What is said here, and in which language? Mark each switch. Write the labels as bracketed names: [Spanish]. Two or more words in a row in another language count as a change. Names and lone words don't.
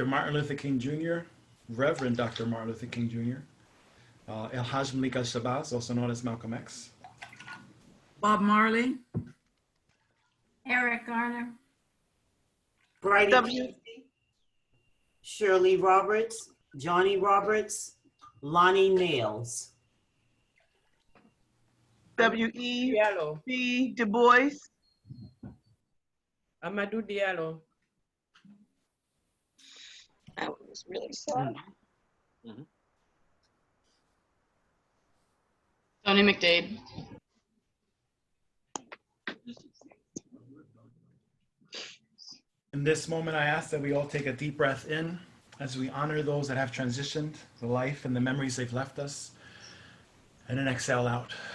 [English] Martin Luther King Jr., Reverend Dr. Martin Luther King Jr., El Haj Malik al-Shabazz, also known as Malcolm X. Bob Marley, Eric Garner, Bridie W- Casey, Shirley Roberts, Johnny Roberts, Lonnie Nails. W.E.B. Diallo. Du Bois. Amadou Diallo. That was really sad. Tony McDade. In this moment, I ask that we all take a deep breath in as we honor those that have transitioned, the life and the memories they've left us, and then exhale out.